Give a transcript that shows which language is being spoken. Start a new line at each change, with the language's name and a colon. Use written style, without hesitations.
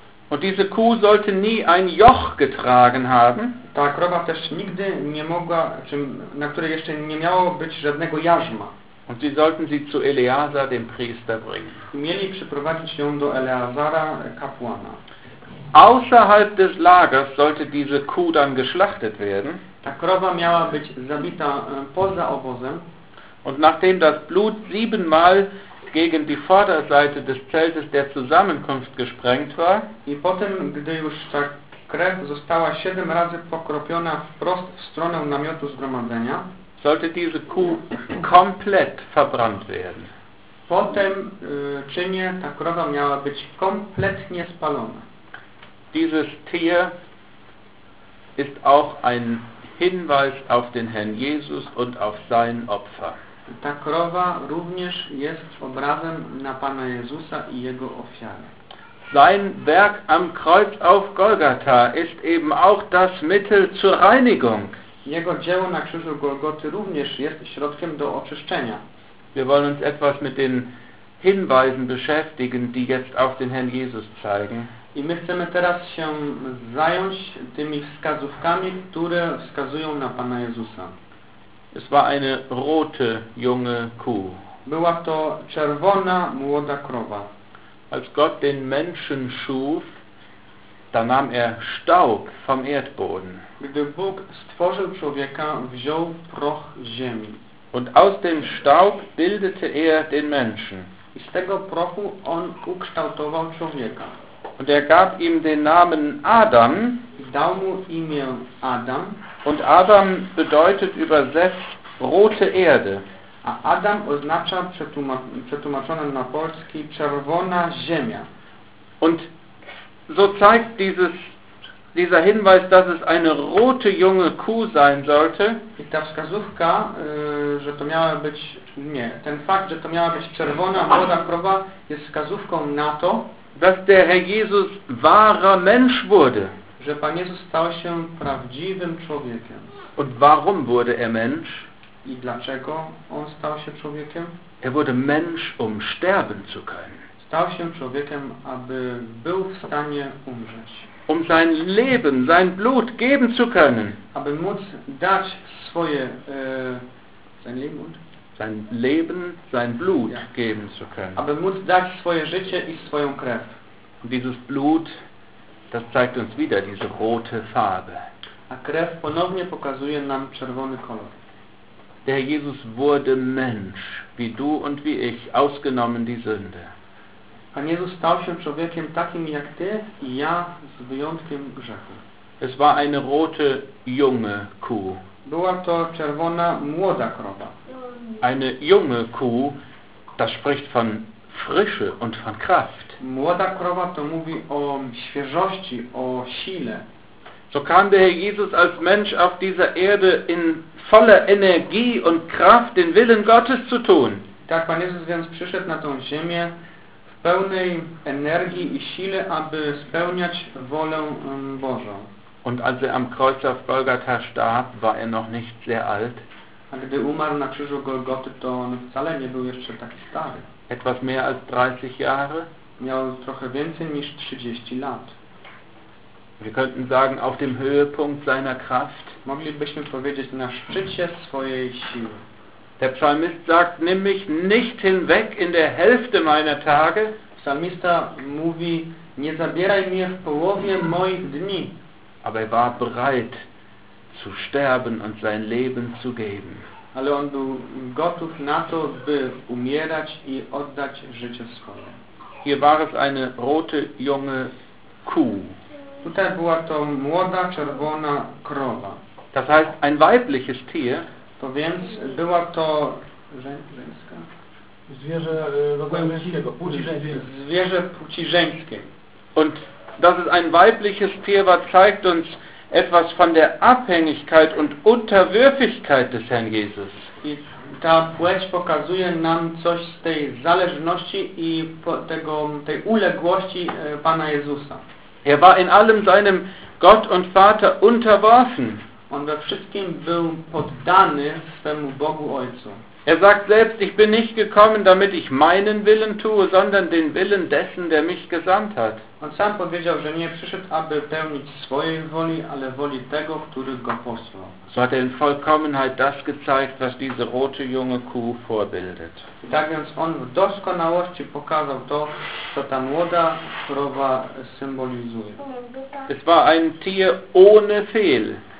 German: Und diese Kuh sollte nie ein Joch getragen haben.
Polish: Ta krowa też nigdy nie mogła, czy na której jeszcze nie miało być żadnego jarzma.
German: Und sie sollten sie zu Eleazar, dem Priester, bringen.
Polish: Mieli przyprowadzić ją do Eleazara, kapłana.
German: Außerhalb des Lagers sollte diese Kuh dann geschlachtet werden.
Polish: Ta krowa miała być zabita poza obozem.
German: Und nachdem das Blut siebenmal gegen die Vorderseite des Zeltes der Zusammenkunft gesprengt war.
Polish: I potem, gdy już ta krew została siedem razy pokropiona wprost w stronę namiotu zgromadzenia,
German: sollte diese Kuh komplett verbrannt werden.
Polish: Potem czynie ta krowa miała być kompletnie spalona.
German: Dieses Tier ist auch ein Hinweis auf den Herrn Jesus und auf sein Opfer.
Polish: Ta krowa również jest obrazem na Pana Jezusa i Jego ofiarę.
German: Sein Werk am Kreuz auf Golgatha ist eben auch das Mittel zur Reinigung.
Polish: Jego dzieło na krzyżu Golgoty również jest środkiem do oczyszczenia.
German: Wir wollen uns etwas mit den Hinweisen beschäftigen, die jetzt auf den Herrn Jesus zeigen.
Polish: I my chcemy teraz się zająć tymi wskazówkami, które wskazują na Pana Jezusa.
German: Es war eine rote, junge Kuh.
Polish: Była to czerwona, młoda krowa.
German: Als Gott den Menschen schuf, da nahm er Staub vom Erdboden.
Polish: Gdy Bóg stworzył człowieka, wziął proch ziemi.
German: Und aus dem Staub bildete er den Menschen.
Polish: I z tego prochu on ukształtował człowieka.
German: Und er gab ihm den Namen Adam.
Polish: Dał mu imię Adam.
German: Und Adam bedeutet übersetzt rote Erde.
Polish: A Adam oznacza przetłumaczone na polski czerwona ziemia.
German: Und so zeigt dieser Hinweis, dass es eine rote junge Kuh sein sollte.
Polish: I ta wskazówka, że to miała być, nie, ten fakt, że to miała być czerwona młoda krowa, jest wskazówką na to,
German: dass der Herr Jesus wahrer Mensch wurde.
Polish: Że Pan Jezus stał się prawdziwym człowiekiem.
German: Und warum wurde er Mensch?
Polish: I dlaczego on stał się człowiekiem?
German: Er wurde Mensch, um sterben zu können.
Polish: Stał się człowiekiem, aby był w stanie umrzeć.
German: Um sein Leben, sein Blut geben zu können.
Polish: Aby móc dać swoje
German: sein Leben und sein Leben, sein Blut geben zu können.
Polish: Aby móc dać swoje życie i swoją krew.
German: Und dieses Blut, das zeigt uns wieder diese rote Farbe.
Polish: A krew ponownie pokazuje nam czerwony kolor.
German: Der Jesus wurde Mensch, wie du und wie ich, ausgenommen die Sünde.
Polish: Pan Jezus stał się człowiekiem takim jak ty i ja, z wyjątkiem grzechu.
German: Es war eine rote junge Kuh.
Polish: Była to czerwona młoda krowa.
German: Eine junge Kuh, das spricht von Frische und von Kraft.
Polish: Młoda krowa to mówi o świeżości, o sile.
German: So kam der Herr Jesus als Mensch auf dieser Erde in voller Energie und Kraft den Willen Gottes zu tun.
Polish: Tak Pan Jezus więc przyszedł na tą ziemię w pełnej energii i sile, aby spełniać wolę Bożą.
German: Und als er am Kreuz auf Golgatha starb, war er noch nicht sehr alt.
Polish: A gdy umarł na krzyżu Golgoty, to on wcale nie był jeszcze taki stary.
German: Etwas mehr als 30 Jahre.
Polish: Miał trochę więcej niż 30 lat.
German: Wir könnten sagen, auf dem Höhepunkt seiner Kraft.
Polish: Moglibyśmy powiedzieć, na szczycie swojej siły.
German: Der Psalmist sagt, nimm mich nicht hinweg in der Hälfte meiner Tage.
Polish: Psalmista mówi, nie zabieraj mnie w połowie moich dni.
German: Aber er war bereit zu sterben und sein Leben zu geben.
Polish: Ale on był gotów na to, by umierać i oddać życie swoje.
German: Hier war es eine rote, junge Kuh.
Polish: Tutaj była to młoda, czerwona krowa.
German: Das heißt, ein weibliches Tier.
Polish: To więc była to żeńska? Zwierzę rodzaju męskiego, płci żeńskiej. Zwierzę płci żeńskiej.
German: Und das ist ein weibliches Tier, was zeigt uns etwas von der Abhängigkeit und Unterwürfigkeit des Herrn Jesus.
Polish: I ta płeć pokazuje nam coś z tej zależności i tej uległości Pana Jezusa.
German: Er war in allem seinem Gott und Vater unterworfen.
Polish: On we wszystkim był poddany swemu Bogu Ojcu.
German: Er sagt selbst, ich bin nicht gekommen, damit ich meinen Willen tue, sondern den Willen dessen, der mich gesandt hat.
Polish: On sam powiedział, że nie przyszedł, aby pełnić swojej woli, ale woli tego, który go posłał.
German: So hat er in Vollkommenheit das gezeigt, was diese rote junge Kuh vorbildet.
Polish: Tak więc on w doskonałości pokazał to, co ta młoda krowa symbolizuje.
German: Es war ein Tier ohne Fehl.